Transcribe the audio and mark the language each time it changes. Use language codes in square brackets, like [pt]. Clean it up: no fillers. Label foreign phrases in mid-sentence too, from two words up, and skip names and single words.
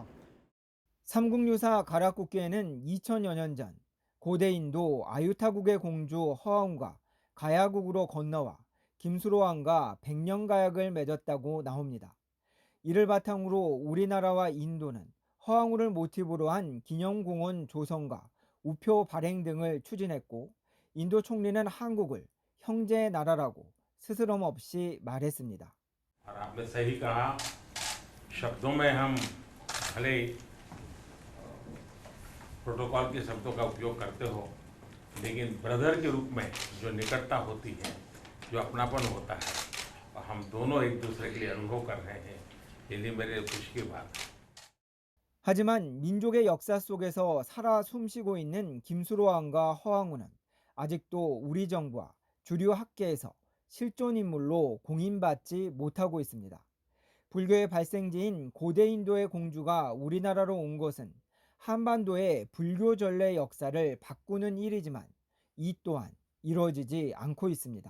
[ko] 삼국유사 가락국기에는 2000여 년 전 고대 인도 아유타국의 공주 허아웅과 가야국으로 건너와 김수로왕과 백년가약을 맺었다고 나옵니다. 이를 바탕으로 우리나라와 인도는 허황우를 모티브로 한 기념공원 조성과 우표 발행 등을 추진했고 인도 총리는 한국을 형제 나라라고 스스럼 없이 말했습니다. [hi] आपने सही कहा शब्दों में हम भले प्रोटोकॉल के शब्दों का उपयोग करते हो लेकिन ब्रदर के रूप में जो निकटता होती है जो अपनापन होता है और हम दोनों एक दूसरे के लिए अनुभव कर रहे हैं ये मेरे खुशी की बात है. [ko] 하지만 민족의 역사 속에서 살아 숨쉬고 있는 김수로왕과 허황우는 아직도 우리 정부와 주류 학계에서 실존 인물로 공인받지 못하고 있습니다. 불교의 발생지인 고대 인도의 공주가 우리나라로 온 것은 한반도의 불교 전래 역사를 바꾸는 일이지만 이 또한 이루어지지 않고 있습니다.